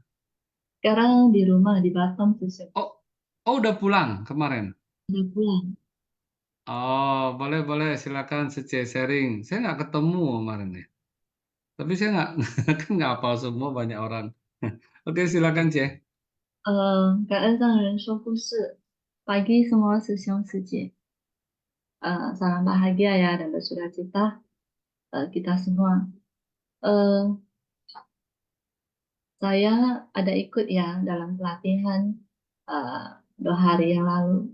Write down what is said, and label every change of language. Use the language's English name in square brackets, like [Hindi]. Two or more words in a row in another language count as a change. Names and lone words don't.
[Indonesian] Sekarang di rumah di Batam Susyong. Oh, udah pulang kemarin. Udah pulang. Oh, boleh silakan Sece sharing. Saya nggak ketemu kemarin ya. Tapi saya nggak kan nggak hafal semua, banyak orang. Oke, silakan C. [Chinese] 感恩上人说故事. [Indonesian] Pagi semua Susyong Suci. Salam bahagia ya dan bersukacita kita semua. Saya ada ikut ya dalam pelatihan 2 hari yang lalu.